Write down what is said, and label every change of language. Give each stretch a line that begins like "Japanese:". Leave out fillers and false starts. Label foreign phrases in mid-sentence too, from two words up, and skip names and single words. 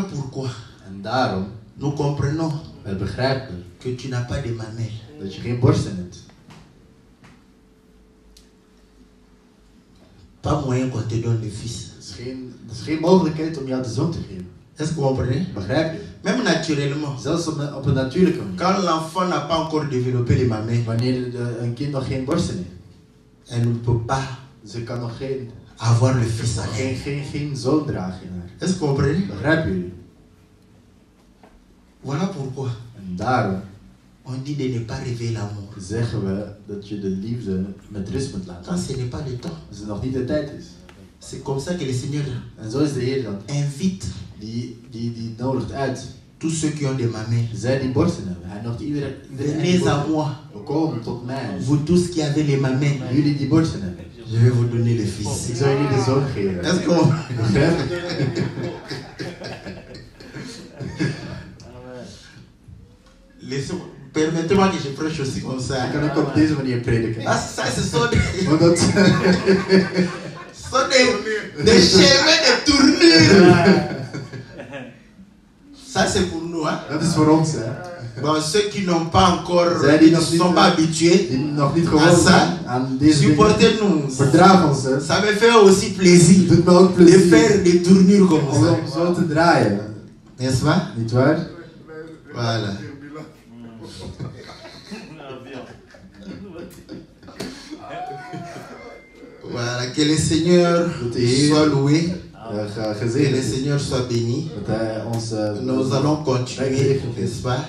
French: pourquoi
Dutch: En daarom,
French: nous comprenons
Dutch: wij begrijpen
French: que tu n'as pas de mamelles.
Dutch: dat je geen borsten hebt.
French: Pas moyen qu'on te donne le fils.
Dutch: Dat is geen mogelijkheid om jou de zoon te geven.
French: Est-ce que vous comprenez?
Dutch: Begrijp je?
French: Même naturellement.
Dutch: Zelfs op een natuurlijke manier.
French: Quand l'enfant n'a pas encore développé les mamelles,
Dutch: Wanneer een kind nog geen borsten heeft.
French: elle ne peut pas
Dutch: Ze kan nog
French: avoir le fils à elle.
Dutch: geen zoon dragen in haar.
French: Est-ce que vous comprenez?
Dutch: Begrijpen jullie?
French: Voilà pourquoi
Dutch: En daarom
French: on dit de ne pas rêver l'amour.
Dutch: zeggen we dat je de liefde met rust moet laten.
French: Quand ce n'est pas le temps.
Dutch: Als het nog niet de tijd is.
French: C'est comme ça que le Seigneur
Dutch: En zo is de Heer dan.
French: invite
Dutch: Die nodigt uit.
French: tous ceux qui ont des mamelles.
Dutch: Zij die borsten hebben. Hij nodigt iedereen
French: Venez à moi,
Dutch: kom tot mij.
French: vous tous qui avez les mamelles.
Dutch: Jullie die borsten hebben.
French: Je vais vous donner le fils.
Dutch: Ik zal jullie de zoon geven.
French: Est-ce qu'on...
Dutch: Begrijp je?
French: Permettez-moi que je prêche aussi comme ça.
Dutch: Ik kan ook op deze manier prediken.
French: Ah, ça, ce sont des,
Dutch: Omdat
French: ce sont des chemins de tournure. Ça, c'est pour nous. Hein?
Dutch: dat is voor ons, hè.
French: Bon, ceux qui n'ont pas encore,
Dutch: Zij
French: qui
Dutch: die
French: ne
Dutch: nog niet,
French: sont pas habitués,
Dutch: die nog niet gewoon zijn aan deze dingen.
French: supportez-nous.
Dutch: Verdraag ons, hè.
French: Ça me fait aussi plaisir
Dutch: Het doet me ook
French: de
Dutch: plezier
French: faire des tournures comme
Dutch: om
French: ça.
Dutch: zo te draaien.
French: N'est-ce pas?
Dutch: Niet waar?
French: Voilà. Voilà, que le Seigneur soit loué, que le
Dutch: Gezegend.
French: Seigneur soit béni.
Dutch: Dat hij ons...
French: Nous allons continuer, n'est-ce pas,